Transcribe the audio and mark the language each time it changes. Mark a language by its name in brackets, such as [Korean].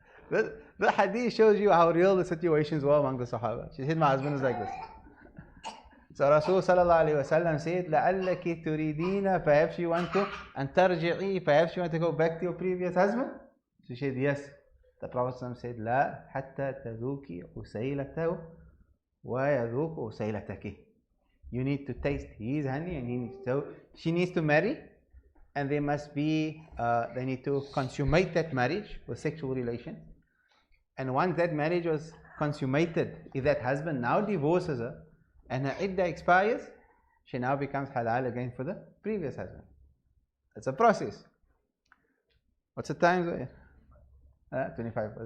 [English] The hadith shows you how real the situations were among the Sahaba. She said, my husband is like this. So Rasul sallallahu alayhi wa sallam said, [Arabic] لَعَلَّكِ تُرِيدِينَ, [English] perhaps you want to, and tarji'i, perhaps you want to go back to your previous husband? She said, yes. [Arabic] The Prophet said, لا حتى تذوقي عسيلته ويذوق عسيلتك. [English] You need to taste his honey, and she needs to marry, and they need to consummate that marriage with sexual relation. And once that marriage was consummated, if that husband now divorces her and her iddah expires, she now becomes halal again for the previous husband. It's a process. What's the time? 25.